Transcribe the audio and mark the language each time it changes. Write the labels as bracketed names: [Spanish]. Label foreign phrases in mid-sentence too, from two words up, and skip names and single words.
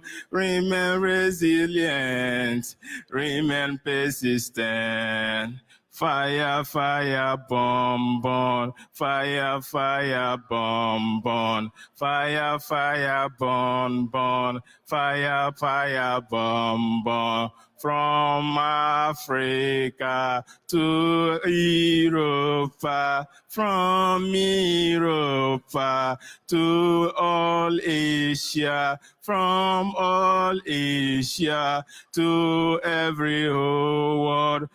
[English] Remain resilient. Remain persistent. Fire, fire, burn, burn. Fire, fire, burn, burn. Fire, fire, burn, burn. Fire, fire, burn, burn. From Africa to Europe, from Europe to all Asia, from all Asia to every whole world.